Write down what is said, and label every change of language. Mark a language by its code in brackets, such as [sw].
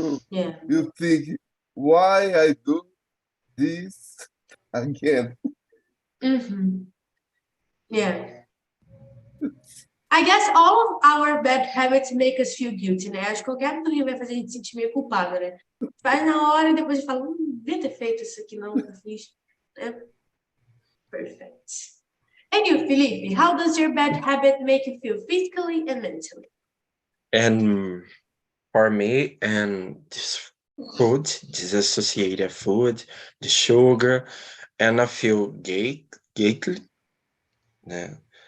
[en] Yeah. You think why I do this again? Yeah. I guess all of our bad habits make us feel guilty, né? [pt] Acho que qualquer coisa vai fazer a gente sentir meio culpada, né? Faz na hora e depois fala, devia ter feito isso aqui, não fiz. [en] Né? Perfect. And you, Felipe, how does your bad habit make you feel physically and mentally? And for me, and this food, disassociated food, the sugar, and I feel guilty, né?